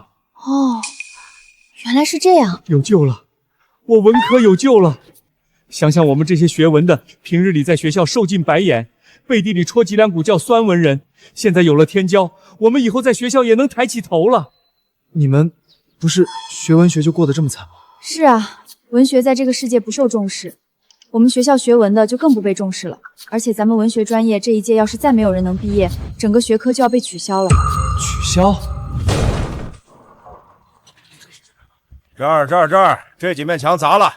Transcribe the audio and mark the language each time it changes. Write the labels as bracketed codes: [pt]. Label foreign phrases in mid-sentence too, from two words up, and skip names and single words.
[zh] 哦，原來是這樣。有救了，我文科有救了。想想我們這些學文的，平日裡在學校受盡白眼，背地裡戳脊梁骨叫酸文人，現在有了天骄，我們以後在學校也能抬起頭了。你們不是學文學就過得這麼慘嗎？是啊，文學在這個世界不受重視，我們學校學文的就更不被重視了。而且咱們文學專業這一屆要是再沒有人能畢業，整個學科就要被取消了。取消？這兒，這幾面牆砸了。